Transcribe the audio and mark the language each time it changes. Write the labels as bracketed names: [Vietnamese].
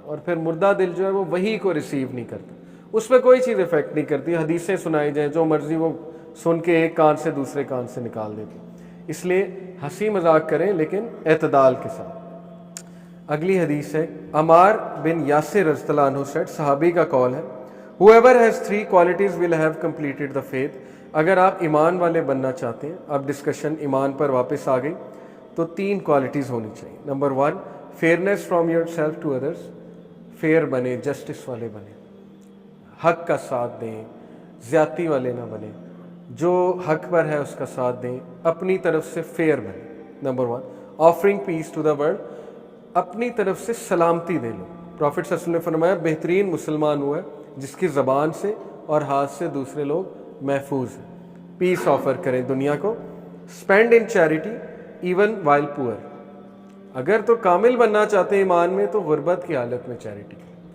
[Urdu] اور پھر مردہ دل جو ہے وہ وہی کو ریسیو نہیں کرتا، اس پہ کوئی چیز افیکٹ نہیں کرتی. حدیثیں سنائی جائیں، جو مرضی وہ سن کے ایک کان سے دوسرے کان سے نکال دیتی. اس لیے ہنسی مذاق کریں، لیکن اعتدال کے ساتھ. اگلی حدیث ہے عمار بن یاسر رضی اللہ عنہ سے، صحابی کا قول ہے، [English] whoever has three qualities will have completed the faith. [Urdu] اگر آپ ایمان والے بننا چاہتے ہیں, اب ڈسکشن ایمان پر واپس آ گئی, تو 3 کوالٹیز ہونی چاہیے. [English] Number 1 fairness from yourself to others. [Urdu] Fair بنے, جسٹس والے بنے, حق کا ساتھ دیں, زیادتی والے نہ بنے, جو حق پر ہے اس کا ساتھ دیں, اپنی طرف سے فیئر بنے. [English] Number 1 offering peace to the world. [Urdu] اپنی طرف سے سلامتی دے لو. پروفٹ صلی اللہ علیہ وسلم نے فرمایا بہترین مسلمان ہوا ہے جس کی زبان سے اور ہاتھ سے دوسرے لوگ محفوظ ہیں. پیس آفر کریں دنیا کو. [English] Spend in charity even while poor. [Urdu] اگر تو کامل بننا چاہتے ہیں ایمان میں تو غربت کی حالت میں چیریٹی کریں.